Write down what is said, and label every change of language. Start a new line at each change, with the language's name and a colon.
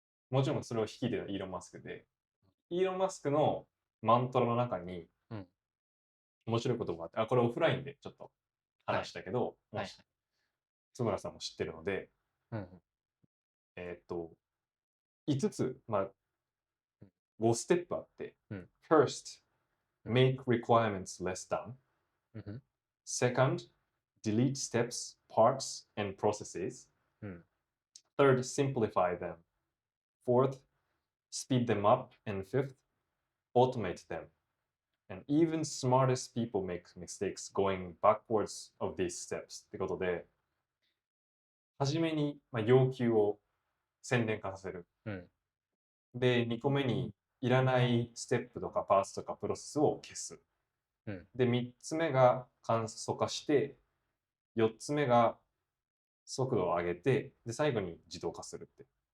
Japanese: もちろんそれを率いてるイーロン・マスクで、イーロン・マスクのマントラの中に面白いことがあって、これオフラインでちょっと話したけど、もし津村さんも知ってるので、5つ、まあ、5ステップあって、
English: First, make requirements less done. Second, delete steps, parts, and processes. Third, simplify them. Fourth, speed them up. And fifth, automate them. And even smartest people make mistakes going backwards of these steps.
Japanese: ってことで、はじめに、要求を洗練化させる。で、2個目にいらないステップとかパーツとかプロセスを消す。で、3つ目が簡素化して、4つ目が速度を上げて、で、最後に自動化するって。